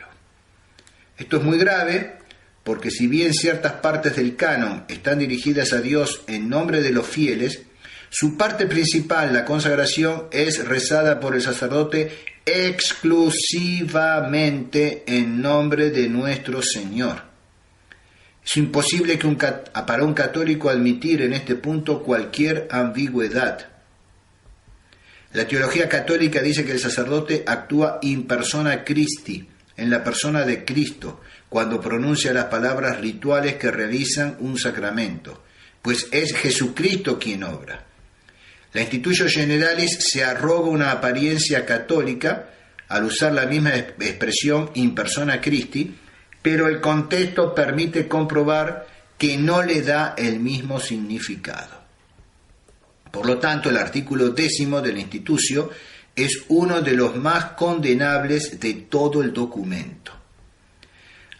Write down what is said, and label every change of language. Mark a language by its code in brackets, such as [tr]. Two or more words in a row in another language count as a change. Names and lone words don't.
[es] Esto es muy grave porque si bien ciertas partes del canon están dirigidas a Dios en nombre de los fieles, su parte principal, la consagración, es rezada por el sacerdote exclusivamente en nombre de nuestro Señor. Es imposible para un católico admitir en este punto cualquier ambigüedad. La teología católica dice que el sacerdote actúa [la] in persona Christi, [es] en la persona de Cristo, cuando pronuncia las palabras rituales que realizan un sacramento, pues es Jesucristo quien obra. La Institutio Generalis se arroga una apariencia católica al usar la misma expresión [la] in persona Christi, [es] pero el contexto permite comprobar que no le da el mismo significado. Por lo tanto, el artículo 10 de la Institutio es uno de los más condenables de todo el documento.